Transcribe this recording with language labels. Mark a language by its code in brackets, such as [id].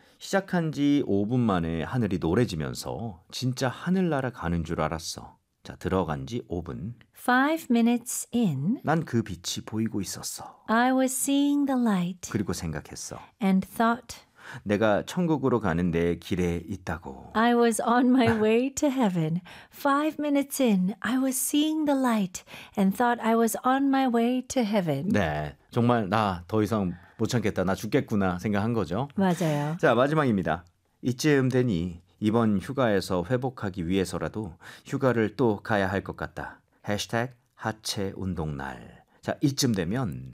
[ko] 시작한 지 5분 만에 하늘이 노래지면서 진짜 하늘나라 가는 줄 알았어. 자, 들어간 지 5분. [en] Five minutes in. [ko] 난 그 빛이 보이고 있었어. [en] I was seeing the light. [ko] 그리고 생각했어. [en] And thought. [ko] 내가 천국으로 가는 내 길에 있다고. [en] I was on my way to heaven. Five minutes in, I was seeing the light and thought I was on my way to heaven. [ko] 네, 정말 나 더 이상 못 참겠다. 나 죽겠구나 생각한 거죠. 맞아요. 자, 마지막입니다. 이쯤 되니 이번 휴가에서 회복하기 위해서라도 휴가를 또 가야 할 것 같다. Hashtag 하체 운동 날. 자, 이쯤 되면